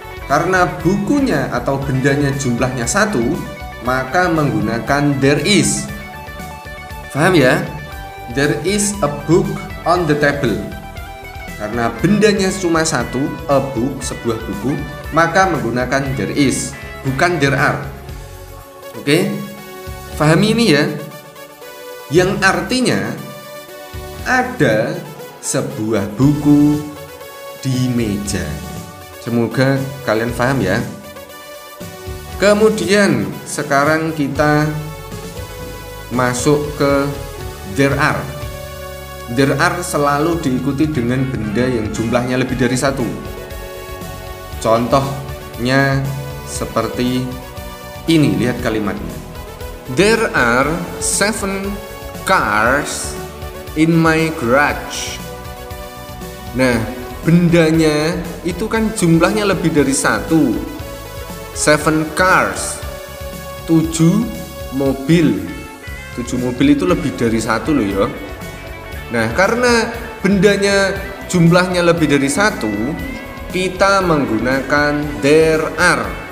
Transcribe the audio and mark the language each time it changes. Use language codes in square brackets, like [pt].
[id] Karena bukunya atau bendanya jumlahnya satu, maka menggunakan there is. Paham ya? [en] There is a book on the table. [id] Karena bendanya cuma satu, a book, sebuah buku, maka menggunakan there is, bukan there are. Oke? Pahami ini ya. Yang artinya ada sebuah buku di meja. Semoga kalian paham ya. Kemudian sekarang kita masuk ke there are. There are selalu diikuti dengan benda yang jumlahnya lebih dari satu. Contohnya seperti ini, lihat kalimatnya. [en] There are 7 cars in my garage. [id] Nah, bendanya itu kan jumlahnya lebih dari satu. 7 cars, 7 mobil. 7 mobil itu lebih dari satu loh ya. Nah, karena bendanya jumlahnya lebih dari satu, kita menggunakan there are.